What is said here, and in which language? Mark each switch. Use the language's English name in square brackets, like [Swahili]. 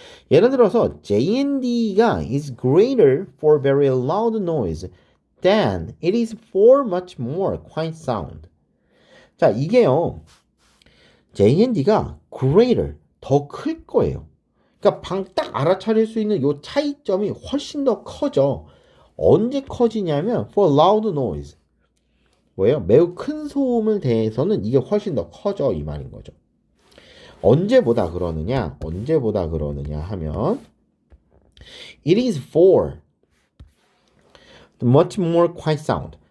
[Korean] 예를 들어서 [English] JND가 is greater for very loud noise than it is for much more quiet sound. [Korean] 자, 이게요. JND가 greater 더 클 거예요. 그러니까 방 딱 알아차릴 수 있는 요 차이점이 훨씬 더 커져. 언제 커지냐면 [English] for loud noise. [Korean] 뭐예요? 매우 큰 소음을 대해서는 이게 훨씬 더 커져 이 말인 거죠. 언제보다 그러느냐 하면 [English] it is for much more quiet sound.